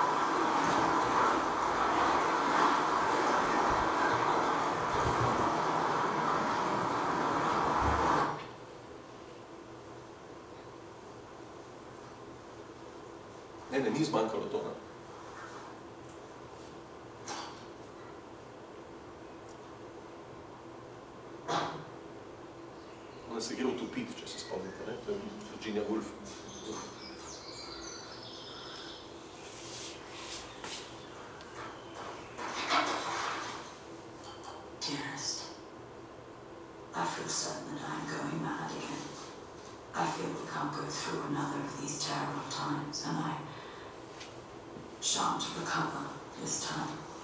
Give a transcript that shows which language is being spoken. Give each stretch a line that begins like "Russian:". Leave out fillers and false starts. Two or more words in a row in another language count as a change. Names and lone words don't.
Slovenian: Ne, ni zmanjkalo to. Ona se gre utopiti, če se spomnite, ne? To je Virginia Woolf.
English: Dearest, I feel certain that I'm going mad again. I feel we can't go through another of these terrible times, and I shan't recover this time.